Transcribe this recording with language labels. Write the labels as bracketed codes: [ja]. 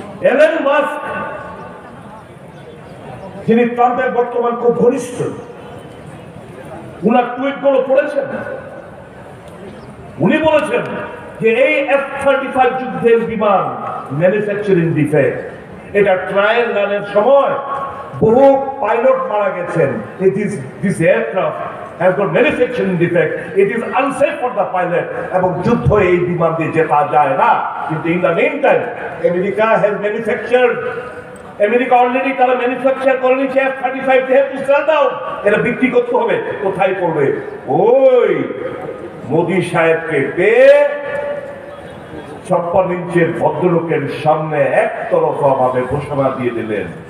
[bn] Elon Musk, যিনি ট্রাম্পের বর্তমান খুব ঘনিষ্ঠ, উনার টুইট গুলো পড়েছেন। উনি বলেছেন যে এই F-35 যুদ্ধের বিমান ম্যানুফ্যাকচারিং ডিফেক্ট, এটা ট্রায়াল রানের সময় বহু পাইলট মারা গেছেন। [en] This aircraft has got manufacturing defect. It is unsafe for the pilot. [bn] এবং যুদ্ধ এই বিমান দিয়ে জেতা যায় না। কিন্তু [en] in the meantime, America has manufactured. [bn] America already তারা ম্যানুফ্যাকচার করে নিচ্ছে F-35, [en] they have to sell down. [bn] এটা বিক্রি করতে হবে। কোথায় করবে? ওই মোদি সাহেবকে পেয়ে 56 ইঞ্চের ভদ্রলোকের সামনে একতরফা ভাবে ঘোষণা দিয়ে দিলেন।